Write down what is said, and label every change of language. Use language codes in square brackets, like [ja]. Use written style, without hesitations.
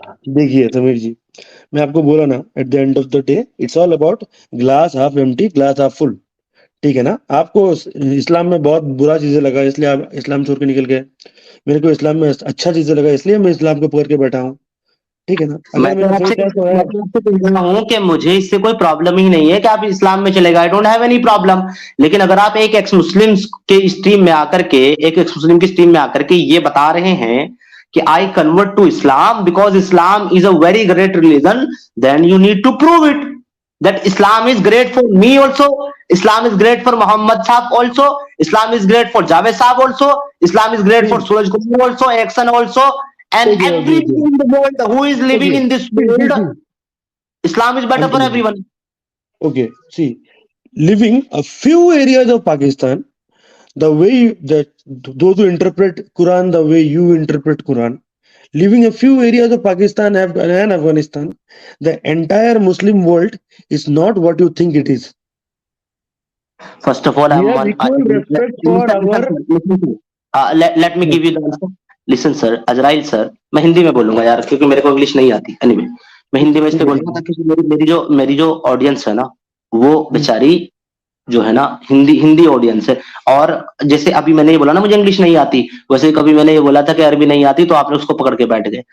[hi] देखिए समीर जी, मैं आपको बोला ना, [en] At the end of the day it's all about glass half empty, glass half full. [hi] ठीक है ना? आपको इस्लाम में बहुत बुरा चीजें लगा इसलिए आप इस्लाम छोड़ के निकल गए, मेरे को इस्लाम में अच्छा चीजें लगा इसलिए मैं इस्लाम को पकड़ के बैठा हूँ। ठीक है ना? मैं अगर तो मेरा आपसे सोच है तो है। मैं तो आपसे कह रहा हूं कि मुझे इससे कोई प्रॉब्लम ही नहीं है कि आप इस्लाम में चले गए, [en] I don't have any problem. [hi] लेकिन अगर आप एक एक्स मुस्लिम के स्ट्रीम में आकर के, एक एक्स मुस्लिम की स्ट्रीम में आकर के ये बता रहे हैं कि [en] I convert to Islam because Islam is a very great religion, then you need to prove it that Islam is great for me also, Islam is great for Muhammad Saab also, Islam is great for Javed Saab also, Islam is great for Suraj Kumar also, Action also, and everyone in the world who is living in this world, Islam is better for everyone. Okay, see, living a few areas of Pakistan, the way that those who interpret Quran the way you interpret Quran, living a few areas of Pakistan and Afghanistan, the entire Muslim world is not what you think it is. First of all, we have equal respect for our. let me give you the answer. Listen sir, [hi] अजराइल sir, मैं हिंदी में बोलूंगा यार क्योंकि मेरे को English नहीं आती। anyway, मैं हिंदी में इसलिए बोलूंगा क्योंकि मेरी जो ऑडियंस है ना, वो बेचारी जो है ना हिंदी ऑडियंस है। और जैसे अभी मैंने ये बोला ना मुझे इंग्लिश नहीं आती, वैसे कभी मैंने ये बोला था कि अरबी नहीं आती तो आपने उसको पकड़ के बैठ गए।